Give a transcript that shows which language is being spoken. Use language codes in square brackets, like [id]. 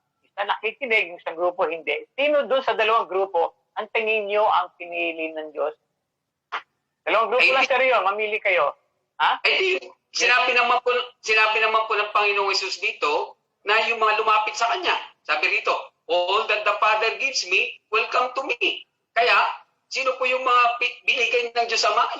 [tl] Isa nakikinig, yung isang grupo hindi. Sino doon sa dalawang grupo ang tingin nyo ang pinili ng Diyos? Dalawang grupo lang, seryo, mamili kayo. Ha? Sinabi naman po ng Panginoong Hesus dito na yung mga lumapit sa Kanya. Sabi rito, [en] all that the Father gives me will come to me. [tl] Kaya, sino po yung mga binigay ng Diyos Ama?